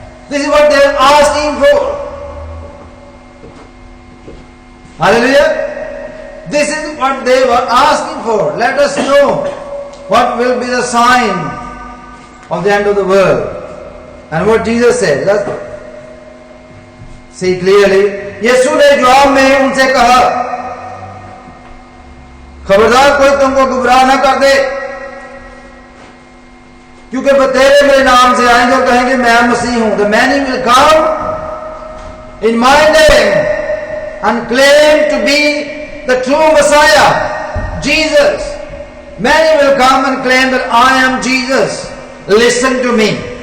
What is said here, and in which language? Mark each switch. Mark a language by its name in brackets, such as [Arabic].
[English] This is what they are asking for. Hallelujah. This is what they were asking for. Let us know what will be the sign of the end of the world. And what Jesus said. Let's see clearly. [Hindi] यीशु ने जवाब में उनसे कहा, खबरदार कोई तुमको गुमराह न कर दे, क्योंकि बतेरे मेरे नाम से आएंगे और कहेंगे मैं मसीह हूं. [English] The many will come in my name and claim to be the true Messiah, Jesus. Many will come and claim that I am Jesus. Listen to me.